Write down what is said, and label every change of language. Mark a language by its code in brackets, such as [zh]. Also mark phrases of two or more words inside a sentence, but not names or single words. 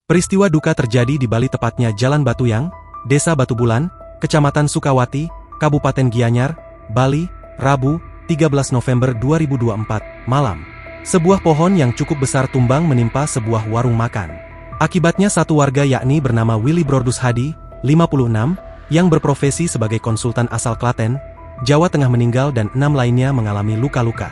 [id] Peristiwa duka terjadi di Bali, tepatnya Jalan Batuyang, Desa Batu Bulan, Kecamatan Sukawati, Kabupaten Gianyar, Bali, Rabu, 13 November 2024, malam. Sebuah pohon yang cukup besar tumbang menimpa sebuah warung makan. Akibatnya satu warga yakni bernama Willy Brodus Hadi, 56, yang berprofesi sebagai konsultan asal Klaten, Jawa Tengah meninggal dan 6 lainnya mengalami luka-luka.